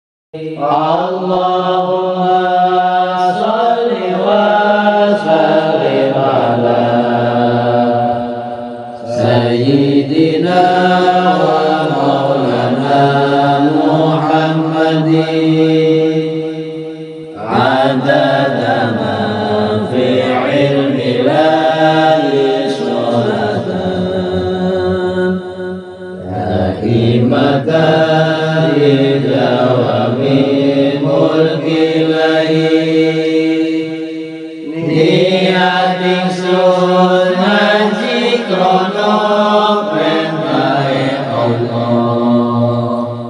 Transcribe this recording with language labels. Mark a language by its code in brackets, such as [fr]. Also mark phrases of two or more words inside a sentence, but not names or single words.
[ar] اللهم صل وسلم على سيدنا ومولانا محمد عدد ما في علم الله صلاة دائمة [jv] niating sun ngaji krono perintah Allah